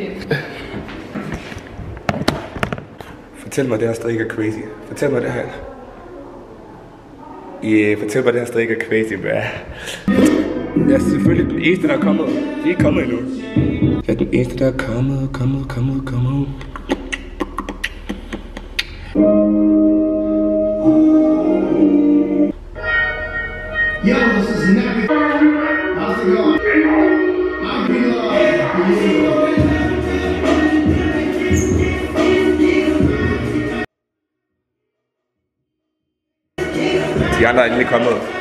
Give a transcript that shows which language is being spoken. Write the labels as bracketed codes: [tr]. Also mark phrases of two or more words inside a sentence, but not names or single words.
[da] Fortæl mig, det her stadig ikke er crazy. Fortæl mig det her. Fortæl mig, det her stadig ikke er [en] crazy, bro. [da] Jeg er selvfølgelig den eneste, der er kommet. De er ikke kommet endnu. Jeg er den eneste, der er kommet. [en] Yo, this is Nappy. How's it going? I'm [da] De andre er endelig kommet.